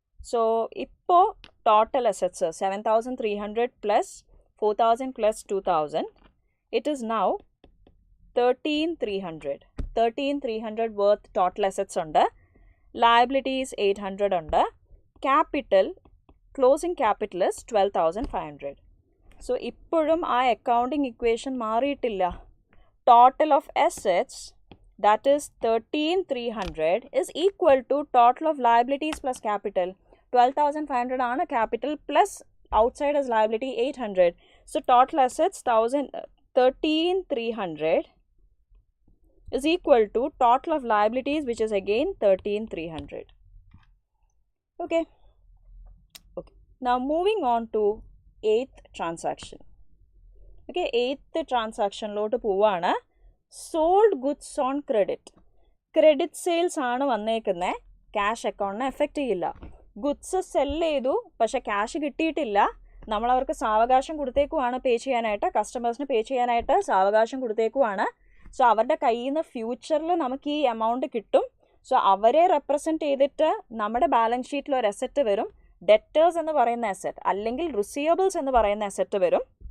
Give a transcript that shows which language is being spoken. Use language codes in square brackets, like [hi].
[en] So ഇപ്പോൾ total assets 7,300 plus 4,000 plus 2,000, it is now 13,300. [ml] 13,300 worth total assets ഉണ്ട്. Liabilities 800 ഉണ്ട്. Capital, closing capital is 12,500. So ഇപ്പോഴും ആ accounting equation മാറിയിട്ടില്ല. [en] total of assets, that is 13,300, is equal to total of liabilities plus capital. [ml] 12,500 ആണ് capital plus outside as liability 800. [en] So total assets 13,300 is equal to total of liabilities, which is again 13,300. Okay. Now moving on to 8th transaction. Okay, 8th transaction [ml] lotu povana. [en] Sold goods on credit. Credit sales [ml] aanu vannekkunne, [en] cash account [ml] ne affect cheyilla. Goods sell cheyidu പക്ഷേ cash കിട്ടിയിട്ടില്ല. നമ്മൾ അവർക്ക് സാവകാശം കൊടുത്തേക്കുവാണ് പേ ചെയ്യാനായിട്ട്, കസ്റ്റമേഴ്സിന് പേ ചെയ്യാനായിട്ട് സാവകാശം കൊടുത്തേക്കുവാണ്. So അവരുടെ കയ്യിൽ നിന്ന് ഫ്യൂച്ചറിൽ നമുക്ക് ഈ എമൗണ്ട് കിട്ടും. സോ അവരെ റെപ്രസെൻറ്റ് ചെയ്തിട്ട് നമ്മുടെ ബാലൻസ് ഷീറ്റിൽ ഒരു അസറ്റ് വരും, ഡെറ്റേഴ്സ് എന്ന് പറയുന്ന അസറ്റ്, അല്ലെങ്കിൽ റിസീവബിൾസ് എന്ന് പറയുന്ന അസറ്റ് വരും.